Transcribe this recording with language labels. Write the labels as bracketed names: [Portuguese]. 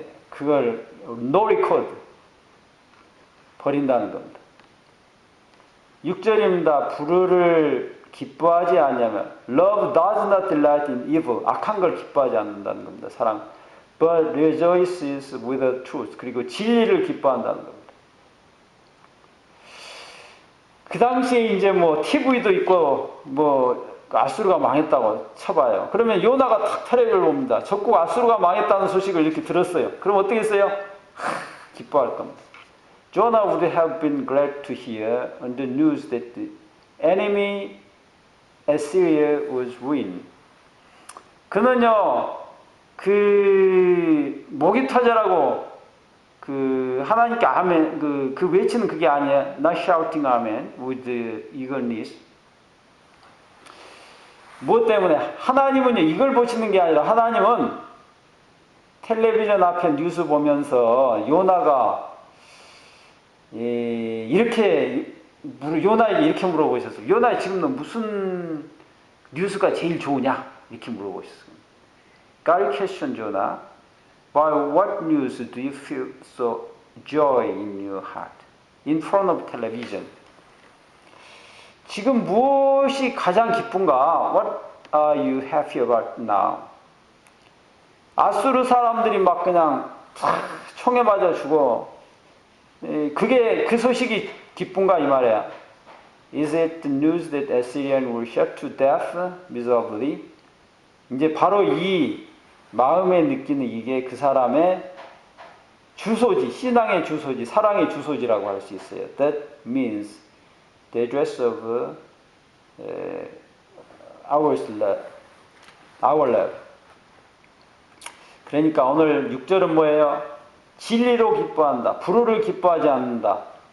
[Korean] 그걸 [English] no record [Korean] 버린다는 겁니다. 6절입니다. 불의를 기뻐하지 않냐면 [English] Love does not delight in evil. [Korean] 악한 걸 기뻐하지 않는다는 겁니다. 사랑. [English] But rejoices with the truth. [Korean] 그리고 진리를 기뻐한다는 겁니다. 그 당시에 이제 뭐 TV도 있고 뭐 아수르가 망했다고 쳐봐요. 그러면 요나가 탁 텔레비를 봅니다. 적국 아수르가 망했다는 소식을 이렇게 들었어요. 그럼 어떻게 했어요? 기뻐할 겁니다. [English] Jonah would have been glad to hear on the news that the enemy Assyria was ruined. [Korean] 그는요, 그 목이 터져라고 그 하나님께 아멘 그 외치는 그게 아니에요. [English] Not shouting amen with eagerness. [Korean] 무엇 때문에? 하나님은요 이걸 보시는 게 아니라 하나님은 텔레비전 앞에 뉴스 보면서 요나가 이렇게 요나에게 이렇게 물어보셨어요. 요나 지금 너 무슨 뉴스가 제일 좋으냐? 이렇게 물어보셨어요. [English] God questioned Jonah, by what news do you feel so joy in your heart? In front of television. [Korean] 지금 무엇이 가장 기쁜가? [English] What are you happy about now? [Korean] 아수르 사람들이 막 그냥 총에 맞아 죽어. 그게 그 소식이 기쁜가 이 말이야. [English] Is it the news that Assyrian were shot to death miserably? [Korean] 이제 바로 이 마음에 느끼는 이게 그 사람의 주소지, 신앙의 주소지, 사랑의 주소지라고 할 수 있어요. [English] That means the address of our love. [Korean] 그러니까 오늘 6절은 뭐예요? 진리로 기뻐한다. 불의를 기뻐하지 않는다.